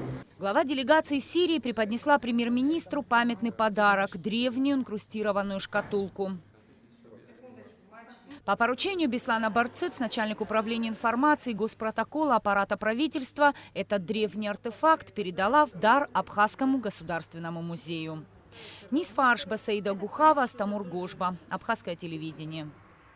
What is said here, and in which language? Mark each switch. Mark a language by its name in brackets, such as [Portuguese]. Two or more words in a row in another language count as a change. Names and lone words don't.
[Russian] Глава делегации Сирии преподнесла премьер-министру памятный подарок – древнюю инкрустированную шкатулку. По поручению Беслана Барцыц, начальник управления информации и госпротокола аппарата правительства, этот древний артефакт передала в дар Абхазскому государственному музею. Нисфа Аршба, Саида Гухава, Астамур Гошба. Абхазское телевидение.